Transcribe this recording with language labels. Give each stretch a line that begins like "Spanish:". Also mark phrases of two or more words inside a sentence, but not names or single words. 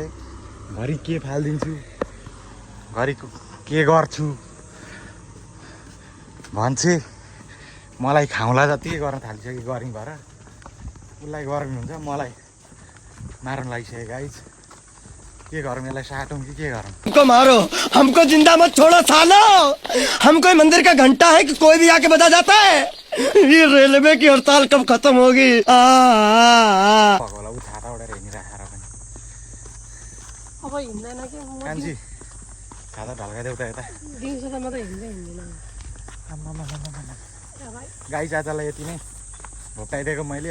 Nepali: घरि के फालिदिन्छु, घरि के गर्छु भन्छे। मलाई खाउँला जति गर्न थालिसक्यो गरिङ भएर। उसलाई गर्मी हुन्छ, मलाई मार्न लागिसक्यो गाइस। के गरौँ यसलाई, साटौँ कि के गरौँ?
Hindi: हमको मारो, हमको जिंदा मत छोड़ो सालो। हम कोई मंदिर का घंटा है कि कोई भी आके बजा जाता है। ये रेलवे की हड़ताल कब खत्म होगी?
Nepali: भगवाला ऊ छाता उडेर हिँडिराखेर पनि अब हिँड्दैन कि कान्छी छाता ढल्काइदेऊ त यता। दिउँसो त म त हिँड्दैन। गाई चाचालाई यति नै भोकाइदिएको मैले।